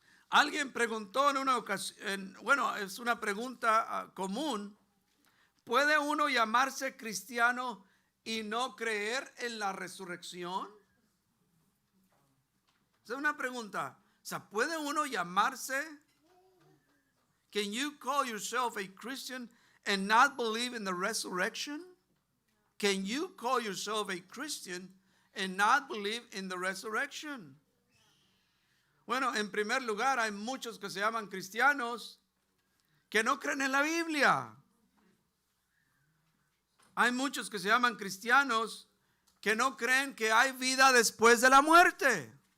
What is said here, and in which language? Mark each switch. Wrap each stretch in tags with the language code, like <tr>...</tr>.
<es>Alguien preguntó en una ocasión, bueno, es una pregunta común: ¿puede uno llamarse cristiano y no creer en la resurrección? Esa es una pregunta. O sea, ¿puede uno llamarse?</es> <en>Can you call yourself a Christian and not believe in the resurrection? Can you call yourself a Christian and not believe in the resurrection?</en> <es>Bueno, en primer lugar, hay muchos que se llaman cristianos que no creen en la Biblia. Hay muchos que se llaman cristianos que no creen que hay vida después de la muerte.</es>